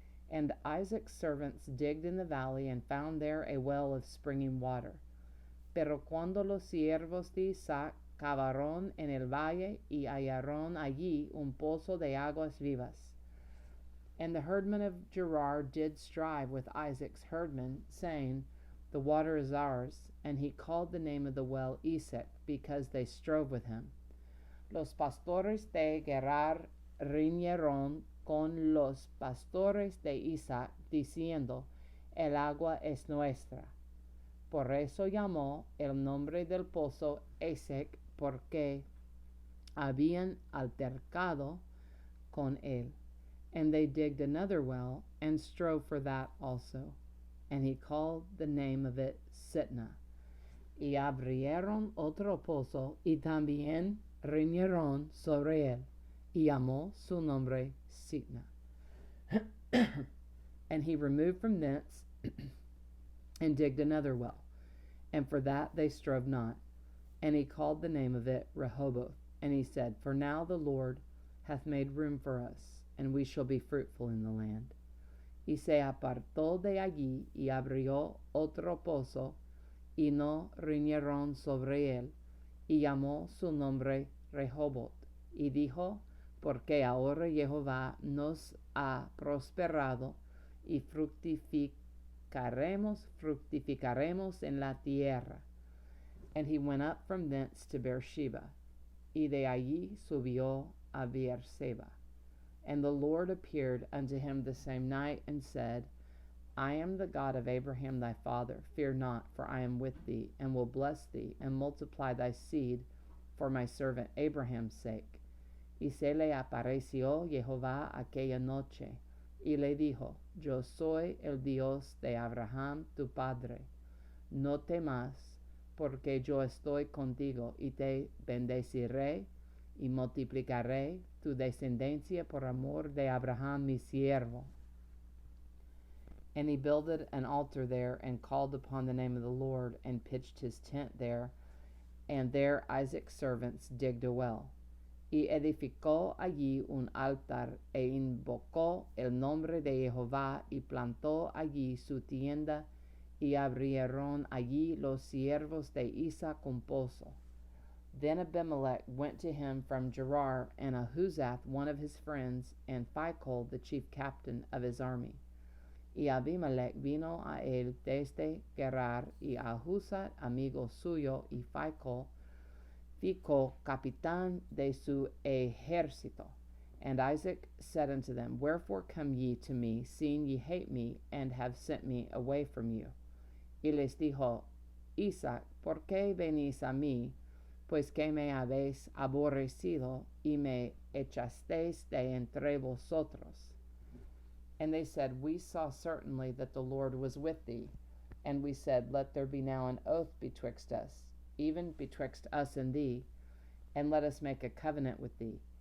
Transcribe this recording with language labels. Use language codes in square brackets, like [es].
[en] And Isaac's servants digged in the valley, and found there a well of springing water. [es] Pero cuando los siervos de Isaac cavaron en el valle, y hallaron allí un pozo de aguas vivas. [en] And the herdmen of Gerar did strive with Isaac's herdmen, saying, The water is ours. And he called the name of the well Esek, because they strove with him. [es] Los pastores de Gerar riñeron con los pastores de Isaac, diciendo, El agua es nuestra. Por eso llamó el nombre del pozo Esek, porque habían altercado con él. [en] And they digged another well, and strove for that also. And he called the name of it Sitnah. [es] Y abrieron otro pozo, y también riñeron sobre él, y llamó su nombre Sitnah. [en] And he removed from thence, and digged another well, and for that they strove not. And he called the name of it Rehoboth. And he said, For now the Lord hath made room for us, and we shall be fruitful in the land. [es] Y se apartó de allí, y abrió otro pozo, y no riñeron sobre él, y llamó su nombre Rehoboth. Y dijo, Porque ahora Jehová nos ha prosperado, y fructificaremos en la tierra. [en] And he went up from thence to Beersheba, [es] y de allí subió a Beerseba. [en] And the Lord appeared unto him the same night, and said, I am the God of Abraham thy father. Fear not, for I am with thee, and will bless thee, and multiply thy seed for my servant Abraham's sake. [es] Y se le apareció Jehová aquella noche, y le dijo, Yo soy el Dios de Abraham tu padre. No temas, porque yo estoy contigo, y te bendeciré, y multiplicaré tu descendencia por amor de Abraham mi siervo. [en] And he builded an altar there, and called upon the name of the Lord, and pitched his tent there. And there Isaac's servants digged a well. [es] Y edificó allí un altar, e invocó el nombre de Jehová, y plantó allí su tienda, y abrieron allí los siervos de Isaac un pozo. [en] Then Abimelech went to him from Gerar, and Ahuzath one of his friends, and Phicol the chief captain of his army. [es] Y Abimelech vino a él desde Gerar, y Ahuzath amigo suyo, y Phicol capitán de su ejército. [en] And Isaac said unto them, Wherefore come ye to me, seeing ye hate me, and have sent me away from you? [es] Y les dijo Isaac, ¿por qué venís a mí? Pues que me habéis aborrecido, y me echasteis de entre vosotros. [en] And they said, We saw certainly that the Lord was with thee. And we said, Let there be now an oath betwixt us, even betwixt us and thee, and let us make a covenant with thee.